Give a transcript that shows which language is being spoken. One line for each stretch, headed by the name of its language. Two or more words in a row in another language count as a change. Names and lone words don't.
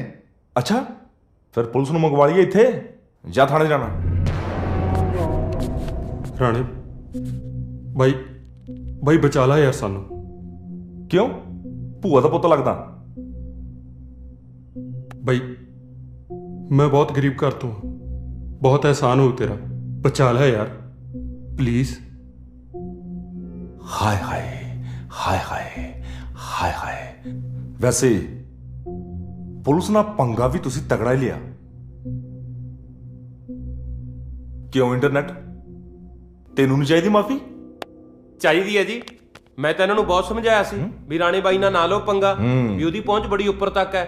Punjabi: ਅੱਛਾ, ਫਿਰ ਪੁਲਿਸ ਨੂੰ ਮੰਗਵਾ ਲਈਏ ਇੱਥੇ ਜਾਂ ਥਾਣੇ ਜਾਣਾ? ਰਾਣੇ ਬਾਈ ਬਚਾ ਲਾ ਯਾਰ ਸਾਨੂੰ। ਕਿਉਂ? ਭੂਆ ਦਾ ਪੁੱਤ ਲੱਗਦਾ? ਬਾਈ ਮੈਂ ਬਹੁਤ ਗਰੀਬ ਘਰ ਤੋਂ, ਬਹੁਤ ਅਹਿਸਾਨ ਹੋ ਤੇਰਾ, ਬਚਾ ਲਾ ਯਾਰ ਪਲੀਜ਼। हाय हाय ਹਾਏ ਹਾਏ ਹਾਏ ਹਾਏ। ਵੈਸੇ ਪੁਲਿਸ ਨਾਲ ਪੰਗਾ ਵੀ ਤੁਸੀਂ ਤਗੜਾ ਹੀ ਲਿਆ। ਕਿਉਂ ਇੰਟਰਨੈਟ, ਤੈਨੂੰ ਨਹੀਂ ਚਾਹੀਦੀ ਮਾਫੀ? ਚਾਹੀਦੀ ਹੈ ਜੀ। ਮੈਂ ਤਾਂ ਇਹਨਾਂ ਨੂੰ ਬਹੁਤ ਸਮਝਾਇਆ ਸੀ ਵੀ ਰਾਣੇ ਬਾਈ ਨਾਲ ਨਾ ਲਓ ਪੰਗਾ, ਵੀ ਉਹਦੀ ਪਹੁੰਚ ਬੜੀ ਉੱਪਰ ਤੱਕ ਹੈ।